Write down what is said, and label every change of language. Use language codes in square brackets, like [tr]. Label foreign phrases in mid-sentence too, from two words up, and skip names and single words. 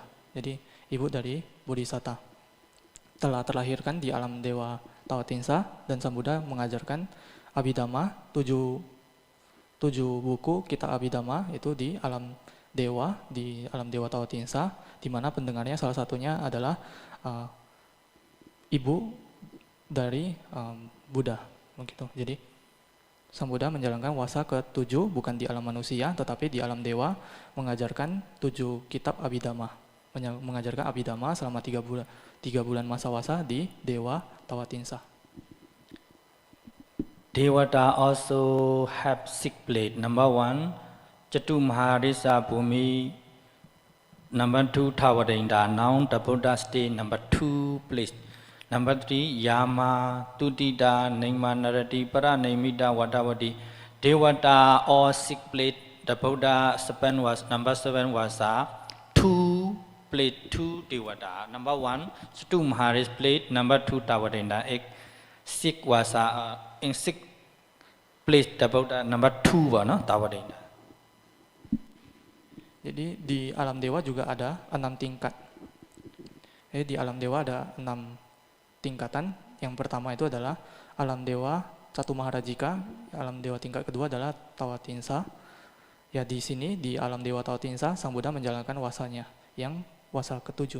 [id] Jadi ibu dari Bodhisatta. Telah terlahirkan di alam dewa Tawatingsa, dan Sang Buddha mengajarkan Abhidhamma, 7 buku kitab Abhidhamma itu di alam dewa Tawatingsa, di mana pendengarnya salah satunya adalah ibu dari Buddha, begitu. Jadi Sang Buddha menjalankan wasa ke-7 bukan di alam manusia tetapi di alam dewa, mengajarkan 7 kitab Abhidhamma, mengajarkan Abhidhamma selama 3 bulan masa wasa di dewa Tawatingsa. [en] Devata also have 6 plates. Number 1, Chatu Maharisa Bhumi. Number 2, Tavadinda. Now the Buddha stay number 2 place. Number 3, Yama, Tutida, Nima Narati, Paranamida, Vatavati. Devata all 6 plates. The Buddha number 7 was 2 plate, 2 Devata. Number 1, Chatu Maharis plate. Number 2, Tavadinda. 6 was in 6 place the Buddha number 2 no? Tavadinda. [id] Jadi di alam dewa juga ada 6 tingkat. Di alam dewa ada 6 tingkatan. Yang pertama itu adalah alam dewa Catu Maharajika. Alam dewa tingkat kedua adalah Tawatinsa. Ya di sini di alam dewa Tawatinsa Sang Buddha menjalankan wasanya yang wasa ke-7.